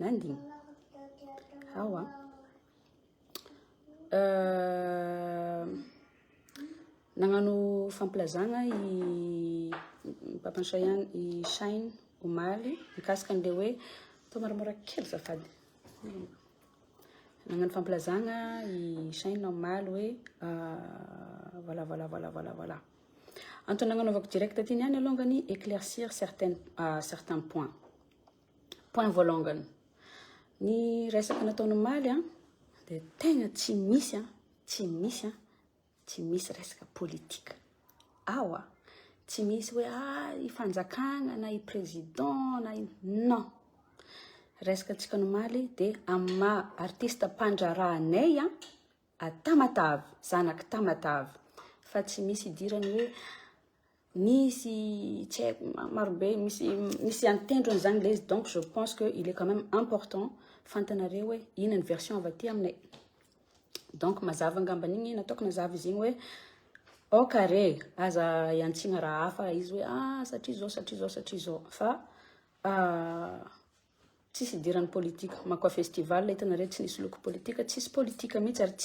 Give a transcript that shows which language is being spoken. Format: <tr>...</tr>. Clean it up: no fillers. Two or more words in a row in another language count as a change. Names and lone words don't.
<mg>hawa nagnano fampilazagna i papansayan i Shine omaly mikasika an'le hoe tô moramora kely zafady nagnano fampilazagna i Shine omaly hoe voilà antony nagnanaovako direct ty niany alongany</mg> <fr>éclaircir certains point</fr> <mg>voalongany ny resaka nataony omaly de tegna tsy misy resaka politika awa tsy misy hoe ifanjakagna na i président na non resaka tsika omaly de amma artiste pandrarahanay Tamatavy zanaky Tamatavy fa tsy misy idirany hoe misy tsy haiko marobe misy antendrony zany le izy</mg> <fr>donc je pense que il est quand même important</fr> <mg>fantanareo hoe ino ny version avy aty aminay donc mazava angamban'igny nataoko nazava izy igny hoe</mg> <fr>au carré</fr> <mg>aza iantsigna raha hafa izy hoe satria zao fa tsisy idirany politika makao festival hitanareo tsy nisy loko politika tsisy politika mihitsy ary</mg>